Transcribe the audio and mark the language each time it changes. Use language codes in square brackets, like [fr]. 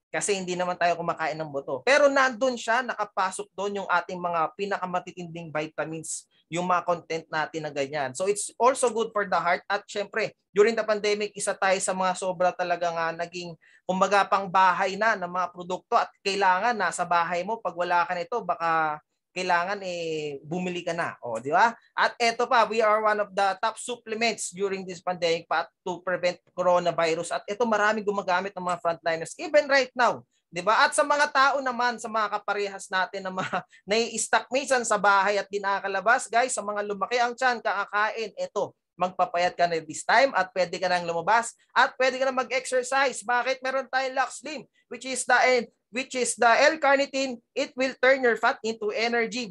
[tl] kasi hindi naman tayo kumakain ng buto. Pero nandun siya, nakapasok doon yung ating mga pinakamatitinding vitamins, yung mga content natin na ganyan. [en] So it's also good for the heart [tl] at syempre, during the pandemic, isa tayo sa mga sobra talaga nga naging kumbaga pang bahay na ng mga produkto at kailangan nasa bahay mo. Pag wala ka nito, baka kailangan bumili ka na. O, di ba? At eto pa, [en] we are one of the top supplements during this pandemic pa to prevent coronavirus. [tl] At ito marami gumagamit ng mga [en] frontliners even right now. [tl] 'Di ba? At sa mga tao naman, sa mga kaparehas natin na mga nai-stock minsan sa bahay at di nakakalabas, guys, sa mga lumaki ang tiyan, kakakain, ito, magpapayat ka na [en] this time [tl] at pwede ka nang lumabas at pwede ka na mag-exercise. Bakit? Meron tayong Lux Slim, [en] which is the L-carnitine. It will turn your fat into energy.